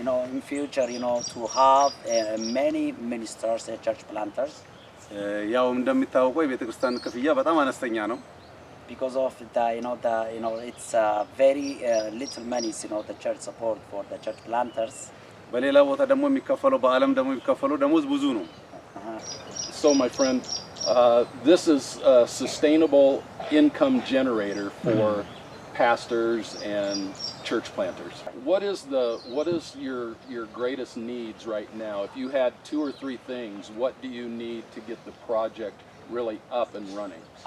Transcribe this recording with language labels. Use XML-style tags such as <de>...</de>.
<en>in future to have many ministers and church planters</en> <am>ያው እንደሚታወቀው የቤተክርስቲያን ክፍያ በጣም አነስተኛ ነው</am> <en>because of it's very little money the church support for the church planters</en> <am>በሌላ ቦታ ደግሞ የሚከፈለው በአለም ደግሞ የሚከፈለው ደሞዝ ብዙ ነው.</am> <en>So my friend, this is a sustainable income generator for pastors and church planters. What is your greatest needs right now? If you had 2 or 3 things, what do you need to get the project really up and running?</en>